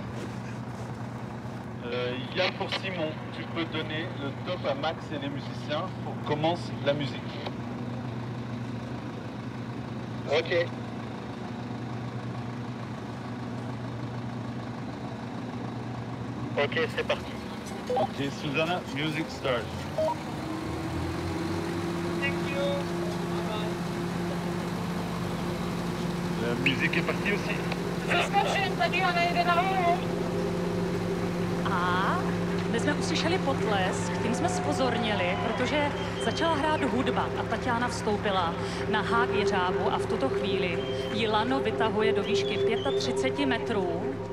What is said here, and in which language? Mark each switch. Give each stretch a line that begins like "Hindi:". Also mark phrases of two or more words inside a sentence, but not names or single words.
French: Yann pour Simon, tu peux donner le top à Max et les musiciens pour commence la musique. Ok. Ok, c'est parti.
English: Ok, Susanna, music start. Thank you.
French: La musique est partie aussi.
Czech: A my jsme uslyšeli potlesk, tím jsme zpozornili, protože začala hrát hudba a Tatiana vstoupila na hák jeřábu a v tuto chvíli ji lano vytahuje do výšky 35 metrů.